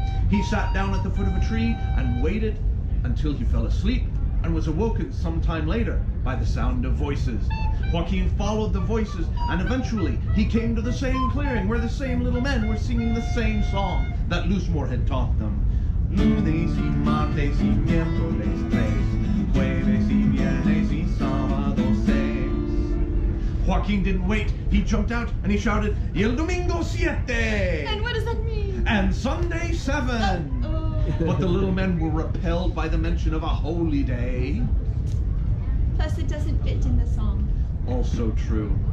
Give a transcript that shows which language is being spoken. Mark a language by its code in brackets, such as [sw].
[en] He sat down at the foot of a tree and waited until he fell asleep, and was awoken some time later by the sound of voices. Joaquin followed the voices, and eventually he came to the same clearing where the same little men were singing the same song that Lúsmor had taught them. [es] Lunes y martes y miércoles tres, jueves y viernes y sábado seis. [en] Joaquin didn't wait. He jumped out and he shouted, [es] "Y el domingo siete!" [en] And what does that mean? "And Sunday 7! But the little men were repelled by the mention of a holy day. Plus, it doesn't fit in the song. Also true.